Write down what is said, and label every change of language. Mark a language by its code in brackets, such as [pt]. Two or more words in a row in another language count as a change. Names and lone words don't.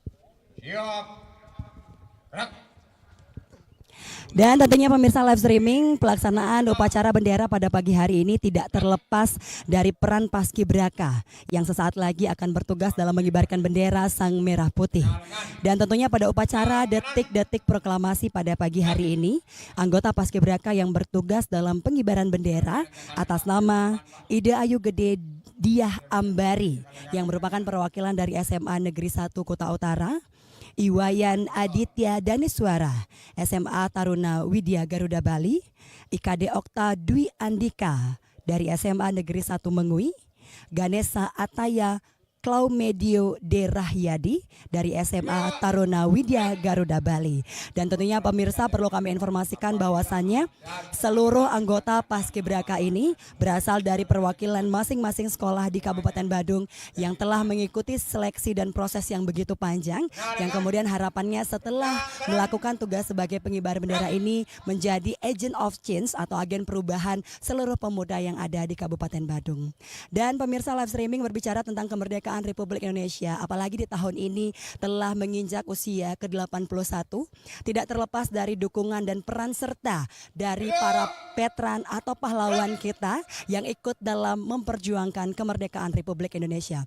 [id] Dan tentunya pemirsa [en] live streaming [id] pelaksanaan upacara bendera pada pagi hari ini tidak terlepas dari peran Paskibraka yang sesaat lagi akan bertugas dalam mengibarkan bendera sang merah putih. Dan tentunya pada upacara detik-detik proklamasi pada pagi hari ini, anggota Paskibraka yang bertugas dalam pengibaran bendera atas nama Ida Ayu Gede Diah Ambari yang merupakan perwakilan dari SMA Negeri 1 Kota Utara, Iwayan Aditya Daniswara, SMA Taruna Widya Garuda Bali, IKD Okta Dwi Andika dari SMA Negeri 1 Mengui, Ganesha Ataya Klaumedio De Rahyadi dari SMA Taruna Widya Garuda Bali. Dan tentunya pemirsa perlu kami informasikan bahwasannya seluruh anggota Paskibraka ini berasal dari perwakilan masing-masing sekolah di Kabupaten Badung yang telah mengikuti seleksi dan proses yang begitu panjang, yang kemudian harapannya setelah melakukan tugas sebagai pengibar bendera ini menjadi [en] agent of change [id] atau agen perubahan seluruh pemuda yang ada di Kabupaten Badung. Dan pemirsa [en] live streaming [id] berbicara tentang kemerdekaan Republik Indonesia, apalagi di tahun ini telah menginjak usia ke-81, tidak terlepas dari dukungan dan peran serta dari para veteran atau pahlawan kita yang ikut dalam memperjuangkan kemerdekaan Republik Indonesia.